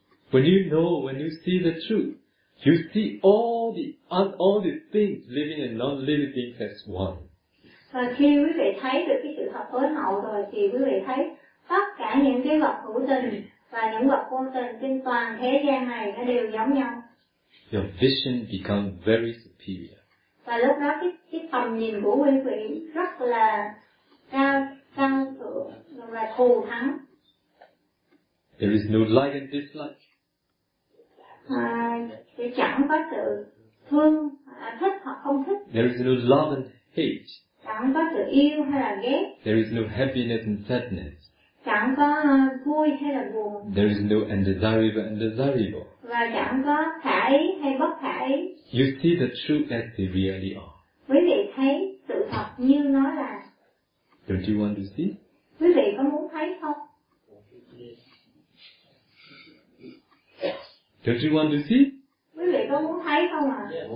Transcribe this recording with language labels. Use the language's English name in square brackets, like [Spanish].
[English] When you know, when you see the truth, you see all the things, living and non-living things as one. [Vietnamese] Và khi quý vị thấy được cái sự thật tối hậu rồi thì quý vị thấy tất cả những cái vật hữu tình và những vật vô tình trên toàn thế gian này nó đều giống nhau. [English] Your vision becomes very superior. [Vietnamese] Và lúc đó cái tầm nhìn của quý vị rất là cao thượng và thù thắng. [English] There is no like and dislike. [Vietnamese] Thì chẳng có sự thương, thích hoặc không thích. [English] There is no love and hate. [Vietnamese] Chẳng có sự yêu hay là ghét. [English] There is no happiness and sadness. [Vietnamese] Chẳng có vui hay là buồn. [English] There is no undesirable and desirable. [Vietnamese] Và chẳng có khả ý hay bất khả ý. [English] You see the truth as they really are. [Vietnamese] Quý vị thấy sự thật như nó là. [English] Don't you want to see? [Vietnamese] Quý vị có muốn thấy không? [English] Don't you want to see? [Vietnamese] Quý vị có muốn thấy không ạ?